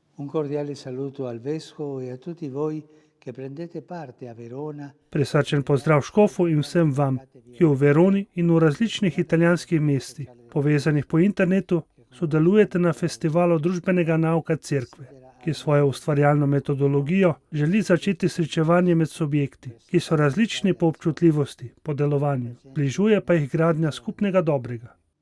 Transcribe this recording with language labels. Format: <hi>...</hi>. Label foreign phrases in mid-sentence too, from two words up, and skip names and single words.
<it>Un cordiale saluto al vescovo e a tutti voi che prendete parte a Verona.</it> <sl>Prisrčen pozdrav škofu in vsem vam, ki v Veroni in v različnih italijanskih mestih, povezanih po internetu, sodelujete na festivalu družbenega nauka cerkve, ki svojo ustvarjalno metodologijo želi začeti srečevanje med subjekti, ki so različni po občutljivosti, po delovanju, bližuje pa jih gradnja skupnega dobrega.</sl>